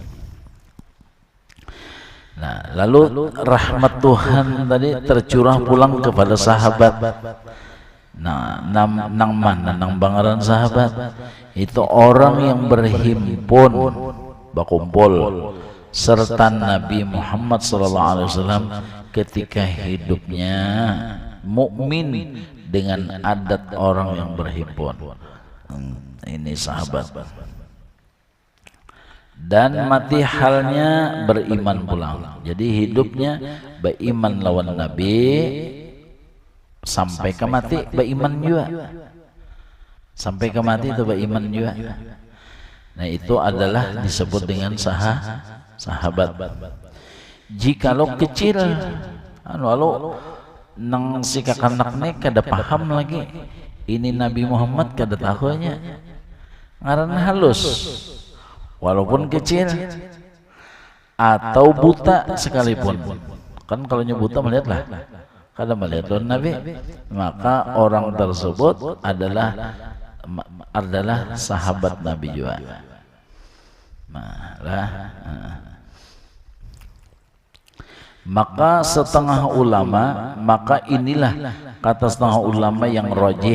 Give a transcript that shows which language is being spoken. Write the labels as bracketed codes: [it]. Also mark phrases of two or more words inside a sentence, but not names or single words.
[id] Nah, lalu rahmat Tuhan tadi tercurah pulang kepada sahabat. Nah, [bjn] nang mana nang bangaran [id] sahabat itu orang yang berhimpun berkumpul serta Nabi Muhammad SAW ketika hidupnya mukmin dengan adat orang yang berhimpun. Ini sahabat. Dan mati halnya beriman pulang. Jadi hidupnya beriman lawan Nabi sampai ke mati beriman juga. Sampai ke mati itu beriman juga. Nah, itu adalah disebut dengan sahabat. [bjn] Jikalau kecil lalu nang si kakanaknya kada paham lagi ini Nabi Muhammad kada tahunya ngaran halus walaupun kecil atau buta sekalipun. [id] Kan kalau buta melihatlah kada melihat don Nabi, maka orang tersebut adalah sahabat Nabi juga. Maka setengah ulama, maka inilah kata setengah ulama yang rajih.